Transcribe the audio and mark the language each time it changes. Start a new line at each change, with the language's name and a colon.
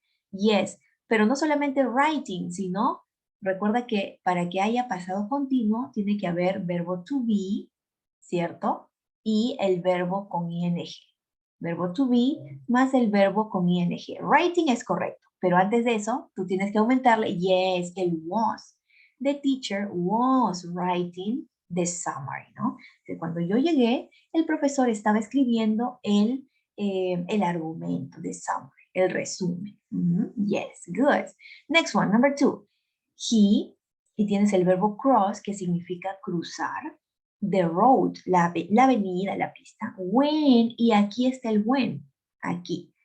Spanish: Yes, pero no solamente writing, sino, recuerda que para que haya pasado continuo, tiene que haber verbo to be, ¿cierto? Y el verbo con ing. Verbo to be más el verbo con ing. Writing es correcto, pero antes de eso, tú tienes que aumentarle, yes, el was.
English: The teacher was writing the summary, ¿no?
Spanish: Cuando yo llegué, el profesor estaba escribiendo el argumento,
English: the summary,
Spanish: el resumen.
English: Yes, good. Next one, number 2.
Spanish: He, y tienes el verbo cross, que significa cruzar.
English: The road,
Spanish: la avenida, la pista. When, y aquí está el when, aquí.